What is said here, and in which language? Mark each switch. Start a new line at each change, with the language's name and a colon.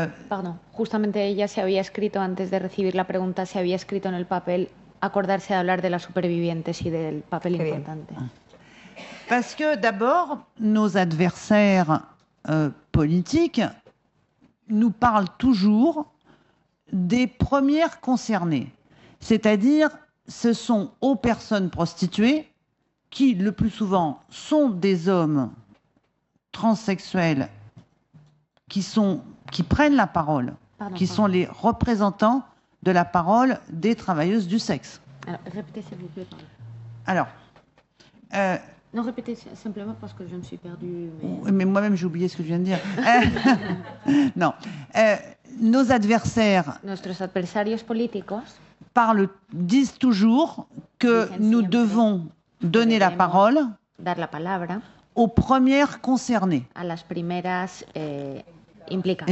Spanish: Perdón, justamente ella se había escrito, antes de recibir la pregunta, se había escrito en el papel acordarse de hablar de las supervivientes y del papel importante.
French: Parce que d'abord, nos adversaires politiques nous parlent toujours des premières concernées. C'est-à-dire, ce sont aux personnes prostituées qui, le plus souvent, sont des hommes transsexuels qui prennent la parole, qui sont les représentants de la parole des travailleuses du sexe. Alors, répétez s'il vous plaît. Alors, non, répétez simplement parce que je me suis perdue. Mais moi-même, j'ai oublié ce que je viens de dire. Non. Nos adversaires
Spanish: Nuestros adversarios políticos
French: disent toujours que nous devons donner la parole
Spanish: dar la palabra
French: aux premières concernées.
Spanish: A las primeras implicadas.